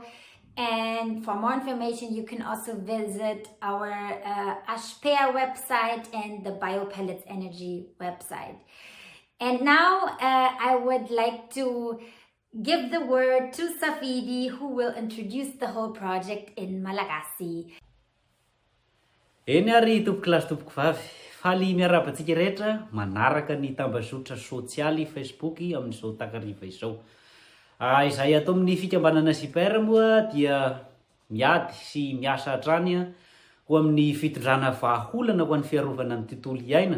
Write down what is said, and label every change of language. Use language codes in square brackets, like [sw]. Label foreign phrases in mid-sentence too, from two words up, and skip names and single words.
[en] And for more information, you can also visit our Asper website and the Biopellets Energy website. And now I would like to give the word to Safidi, who will introduce the whole project in Malagasy. [mg] Eny ary tompoko lasy tompoko vavy, faly miarabantsika rehetra manaraka ny tambazotra sosialy Facebook amin'izao takariva izao. Izay atao amin'ny fikambanana Asper moa dia miady sy miasa hatrany ho amin'ny fitondrana vahaolana ho an'ny fiarovana ny tontolo iainana.